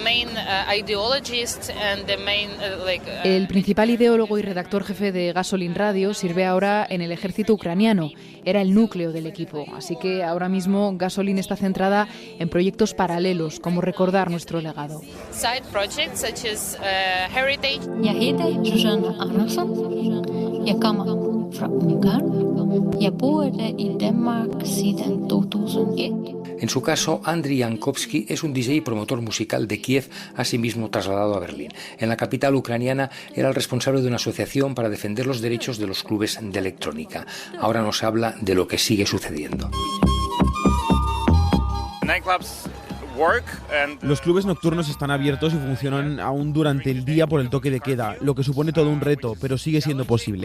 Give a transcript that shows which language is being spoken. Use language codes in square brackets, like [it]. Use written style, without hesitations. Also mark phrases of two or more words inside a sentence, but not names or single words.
[es] El principal ideólogo y redactor jefe de Gasolin Radio sirve ahora en el ejército ucraniano. Era el núcleo del equipo, así que ahora mismo Gasolin está centrada en proyectos paralelos, como recordar nuestro legado. [da] Jeg hedder Susanne Andersen. Jeg kommer fra Ungarn. Jeg bor i Danmark siden 2001. [es] En su caso, Andriy Yankovsky es un DJ y promotor musical de Kiev, asimismo trasladado a Berlín. En la capital ucraniana era el responsable de una asociación para defender los derechos de los clubes de electrónica. Ahora nos habla de lo que sigue sucediendo. Los clubes nocturnos están abiertos y funcionan aún durante el día por el toque de queda, lo que supone todo un reto, pero sigue siendo posible.